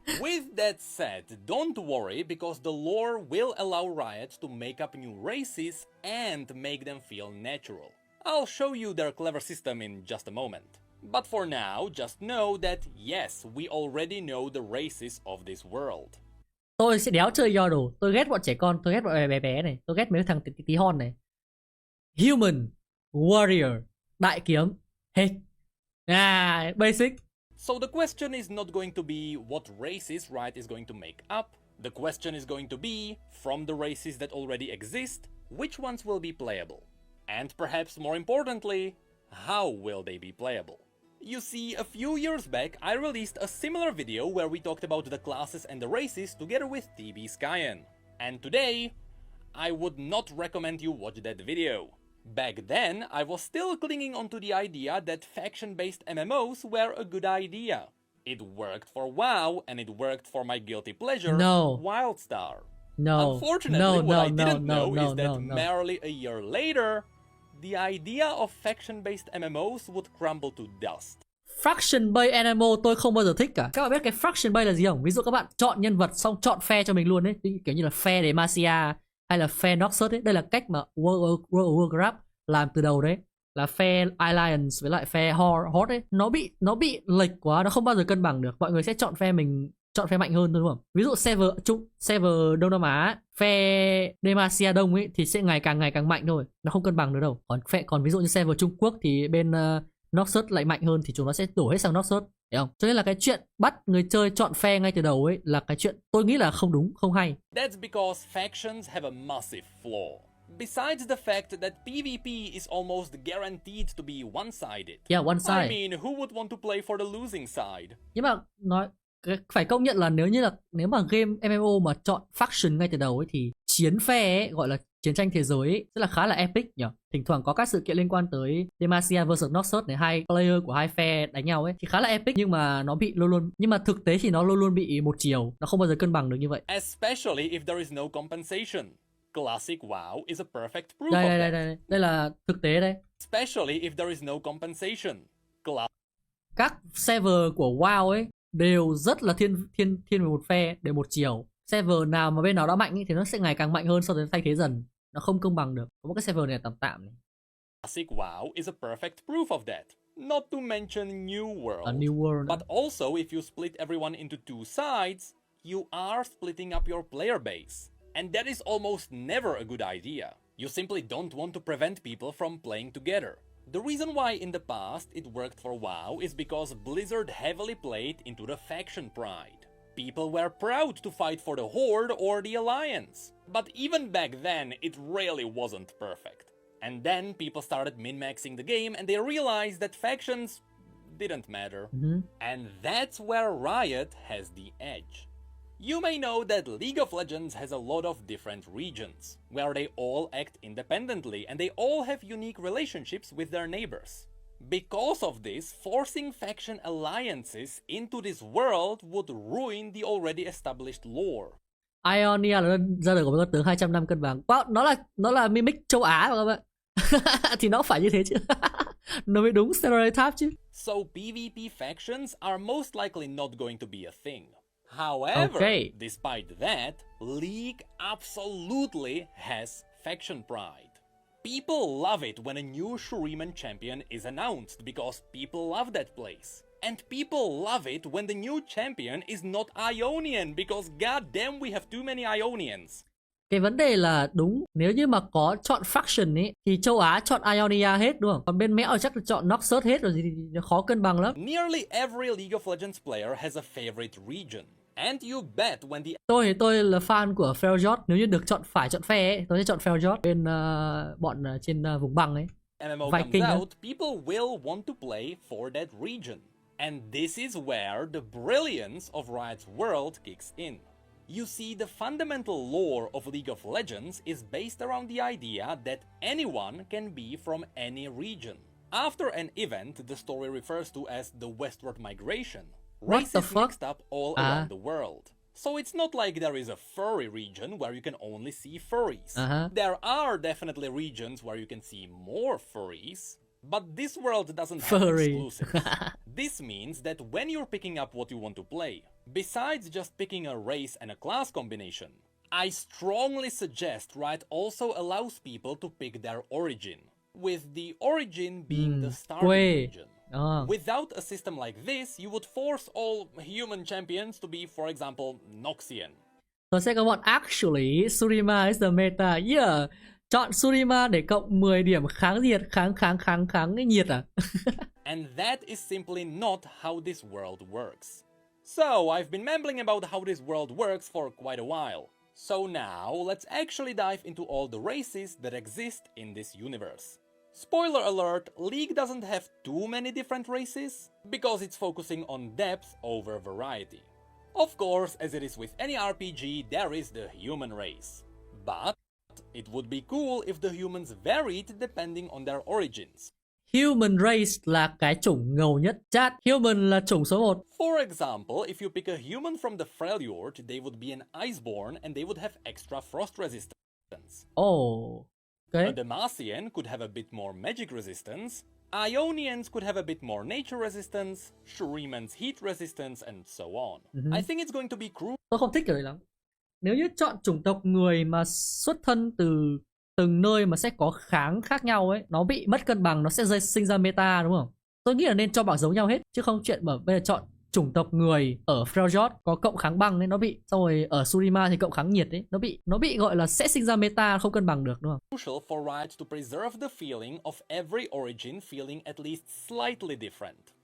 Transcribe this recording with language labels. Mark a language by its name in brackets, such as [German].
[English] With that said, don't worry, because the lore will allow Riot to make up new races and make them feel natural. I'll show you their clever system in just a moment. But for now, just know that yes, we already know the races of this world. [Vietnamese] Tôi sẽ đéo chơi Yordle. Tôi ghét bọn trẻ con, tôi ghét bọn bé bé này, tôi ghét mấy thằng tí hon này. [English] Human, warrior, [Vietnamese] đại kiếm, hết. [English] Basic. So the question is not going to be what races Riot is going to make up. The question is going to be, from the races that already exist, which ones will be playable? And perhaps more importantly, how will they be playable? You see, a few years back, I released a similar video where we talked about the classes and the races together with TB Skyen. And today, I would not recommend you watch that video. Back then, I was still clinging onto the idea that faction-based MMOs were a good idea. It worked for WoW, and it worked for my guilty pleasure, Wildstar. Unfortunately, what I didn't know is that merely a year later, the idea of faction-based MMOs would crumble to dust. [Vietnamese] Faction-based MMO tôi không bao giờ thích cả. Các bạn biết cái faction-based là gì không? Ví dụ các bạn chọn nhân vật xong chọn phe cho mình luôn đấy, kiểu như là phe Damasia hay là phe Noxus ấy. Đây là cách mà World of Warcraft làm từ đầu đấy. Là phe Alliance với lại phe Horde ấy. Nó bị lệch quá, nó không bao giờ cân bằng được. Mọi người sẽ chọn phe mình, chọn phe mạnh hơn thôi đúng không? Ví dụ server Đông Nam Á, phe Damasia Đông ấy thì sẽ ngày càng mạnh thôi. Nó không cân bằng nữa đâu. Còn ví dụ như server Trung Quốc thì bên Noxus lại mạnh hơn thì chúng nó sẽ đổ hết sang Noxus, hiểu không? Cho nên là cái chuyện bắt người chơi chọn phe ngay từ đầu ấy là cái chuyện tôi nghĩ là không đúng, không hay. [English] That's because factions have a massive flaw. Besides the fact that PvP is almost guaranteed to be one-sided. Yeah, one-sided. I mean, who would want to play for the losing side? [Vietnamese] Nhưng mà phải công nhận là nếu mà game MMO mà chọn faction ngay từ đầu ấy thì chiến phe ấy, gọi là chiến tranh thế giới ấy, rất là khá là epic nhỉ. Thỉnh thoảng có các sự kiện liên quan tới Damasia vs Noxus này, hai player của hai phe đánh nhau ấy thì khá là epic, nhưng mà nó bị nhưng mà thực tế thì nó luôn bị một chiều, nó không bao giờ cân bằng được như vậy. [English] Especially if there is no compensation. Classic WoW is a perfect proof of that. [Vietnamese] Đây là thực tế đây. [English] Especially if there is no compensation. [Vietnamese] Các server của WoW ấy đều rất là thiên về một phe, đều một chiều. Server nào mà bên nào đã mạnh ý, thì nó sẽ ngày càng mạnh hơn sau đó thay thế dần. Nó không công bằng được. Có một cái server này tạm này. [English] Classic WoW is a perfect proof of that. Not to mention New World. A New World. But also, if you split everyone into two sides, you are splitting up your player base. And that is almost never a good idea. You simply don't want to prevent people from playing together. The reason why in the past it worked for WoW is because Blizzard heavily played into the faction pride. People were proud to fight for the Horde or the Alliance. But even back then, it really wasn't perfect. And then people started min-maxing the game and they realized that factions didn't matter. And that's where Riot has the edge. You may know that League of Legends has a lot of different regions, where they all act independently and they all have unique relationships with their neighbors. Because of this, forcing faction alliances into this world would ruin the already established lore. [Vietnamese] Ionia là ra đời của con tướng 200 năm cân bằng. Wow, nó là mimic châu Á mà các bạn. Thì nó phải như thế chứ. Nó mới đúng stereotype chứ. [English] So PvP factions are most likely not going to be a thing. However, Okay. despite that, League absolutely has faction pride. People love it when a new Shurima champion is announced because people love that place. And people love it when the new champion is not Ionian because goddamn we have too many Ionians. [Vietnamese] Cái vấn đề là đúng, nếu như mà có chọn faction ấy thì châu Á chọn Ionia hết đúng không? Còn bên Mẽo chắc là chọn Noxus hết rồi thì khó cân bằng lắm. [English] Nearly every League of Legends player has a favorite region. And you bet when the [Vietnamese] Tôi là fan của Riot, nếu như được phải chọn phe ấy, tôi sẽ chọn Riot bên bọn trên vùng băng ấy. [English] MMO Viking comes out, people will want to play for that region. And this is where the brilliance of Riot's world kicks in. You see, the fundamental lore of League of Legends is based around the idea that anyone can be from any region. After an event the story refers to as the westward migration, What the races fuck? mixed up all around the world. So it's not like there is a furry region where you can only see furries. There are definitely regions where you can see more furries, but this world doesn't have exclusives. This means that when you're picking up what you want to play, besides just picking a race and a class combination, I strongly suggest Riot also allows people to pick their origin, with the origin being the starting region. Without a system like this, you would force all human champions to be, for example, Noxian. [Vietnamese] Tôi sẽ có bọn [English] actually Shurima is the meta. Yeah. [Vietnamese] Chọn Shurima để cộng 10 điểm kháng nhiệt, kháng cái nhiệt à? [English] And that is simply not how this world works. So, I've been mumbling about how this world works for quite a while. So now, let's actually dive into all the races that exist in this universe. Spoiler alert, League doesn't have too many different races, because it's focusing on depth over variety. Of course, as it is with any RPG, there is the human race. But it would be cool if the humans varied depending on their origins. [Vietnamese] Human race là cái chủng ngầu nhất. Chat, human là chủng số 1. [English] For example, if you pick a human from the Freljord, they would be an Iceborn and they would have extra frost resistance. Oh, okay. A Damasian could have a bit more magic resistance, Ionians could have a bit more nature resistance, Shuriman's heat resistance, and so on. I think it's going to be crucial. [Vietnamese] Tôi không thích cái đấy lắm. Nếu như chọn chủng tộc người mà xuất thân từ từng nơi mà sẽ có kháng khác nhau ấy, nó bị mất cân bằng, nó sẽ sinh ra meta đúng không? Tôi nghĩ là nên cho bảo giống nhau hết, chứ không chuyện mà bây giờ chọn chủng tộc người ở Freljord có cộng kháng băng ấy, nó bị, xong rồi ở Shurima thì cộng kháng nhiệt ấy, nó bị gọi là sẽ sinh ra meta không cân bằng được đúng không? [English] Crucial for Riot to preserve the feeling of every origin feeling at least slightly different.